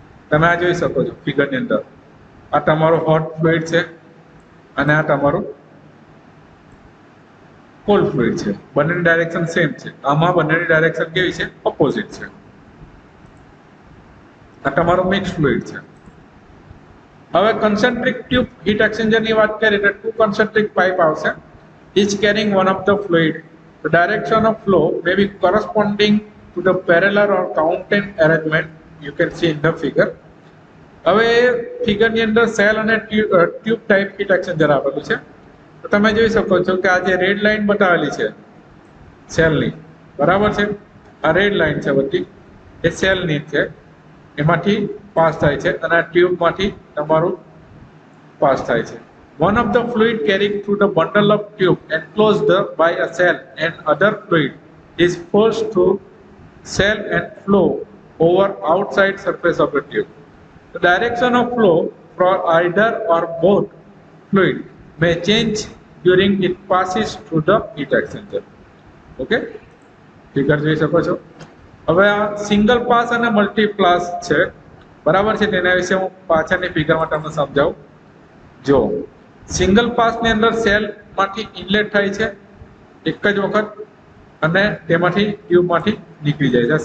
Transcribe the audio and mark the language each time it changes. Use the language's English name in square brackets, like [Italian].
[Gujarati] તમે આ જોઈ શકો છો ફિગરની અંદર. આ તમારું હોટ ફ્લુઇડ છે અને આ તમારું કોલ્ડ ફ્લુઇડ છે. બંનેની ડાયરેક્શન સેમ છે. આમાં બંનેની ડાયરેક્શન કેવી છે? ઓપોઝિટ છે. આ તમારું મિક્સ ફ્લુઇડ છે. હવે કન્સેન્ટ્રિક ટ્યુબ હીટ એક્સચેન્જર ની વાત કરીએ તો ટુ કન્સેન્ટ્રિક પાઇપ આવશે, [English] each carrying one of the fluid. The direction of flow may be corresponding to the parallel or counter arrangement you can see in the figure. [Gujarati] હવે ફિગરની અંદર cell અને tube type heat exchanger આપેલું છે. તો તમે જોઈ શકો છો કે આ જે રેડ લાઈન બતાવેલી છે સેલની, બરાબર છે. આ રેડ લાઈન છે બધી, એ સેલની છે, એમાંથી પાસ થાય છે અને આ ટ્યુબમાંથી તમારું પાસ થાય છે. [English] One of the fluid carried through the bundle of tube enclosed by a cell and other fluid is forced through cell and flow over outside surface of the tube. The direction of flow for either or both fluid may change during it passes through the heat exchanger. [Gujarati] Okay? Figure જોઈ શકો છો. હવે આ single pass અને multi pass છે, બરાબર છે. તેના વિશે હું પાછળની ફિગરમાં તમને સમજાવું. જો સિંગલ પાસની અંદર સેલમાંથી ઇનલેટ થાય છે એક જ વખત અને તેમાંથી ટ્યુબમાંથી નીકળી જાય છે.